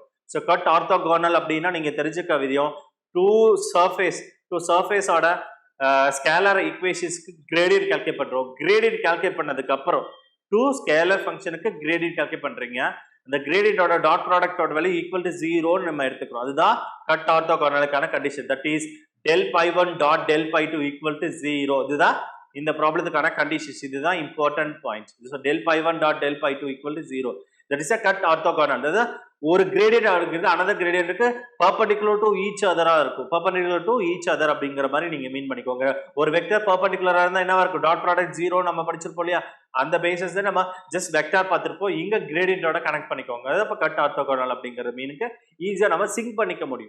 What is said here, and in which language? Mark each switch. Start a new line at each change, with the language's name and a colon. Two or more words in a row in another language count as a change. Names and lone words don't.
Tamil: ஸோ
English: cut orthogonal
Tamil: அப்படின்னா நீங்க தெரிஞ்சுக்க விதியம்
English: two surface's scalar equations gradient calculate
Tamil: பண்றோம்.
English: gradient calculate
Tamil: பண்ணதுக்கு அப்புறம்
English: 2 scalar function gradient calculate
Tamil: பண்றீங்க. அந்த
English: gradient's dot product's value equal to 0
Tamil: நம்ம எடுத்துக்கிறோம். அதுதான்
English: cut orthogonal
Tamil: கண்டிஷன்.
English: That is del pi1 dot del pi2 equal to 0.
Tamil: இதுதான் இந்த
English: problem conditions.
Tamil: இதுதான்
English: important point.
Tamil: ஸோ
English: del pi1 dot del pi2 equal to 0. That is a cut orthogonal.
Tamil: அதாவது ஒரு கிரேடியன்ட் இருக்குது
English: another gradient perpendicular to each other
Tamil: இருக்கும்.
English: perpendicular to each other
Tamil: அப்படிங்கிற மாதிரி நீங்க மீன் பண்ணிக்கோங்க. ஒரு வெக்டர் பர்பெண்டிகுலரா இருந்தா என்னவா இருக்கும்,
English: dot product
Tamil: 0 நம்ம படிச்சிருப்போம் இல்லையா, அந்த பேசிஸ் நம்ம
English: just vector
Tamil: பார்த்திருப்போம். இங்க கிரேடியன்ட்டோட கனெக்ட் பண்ணிக்கோங்க. அது அப்ப
English: cut orthogonal
Tamil: அப்படிங்கிற
English: mean easy
Tamil: நம்ம சிங்க் பண்ணிக்க முடியும்.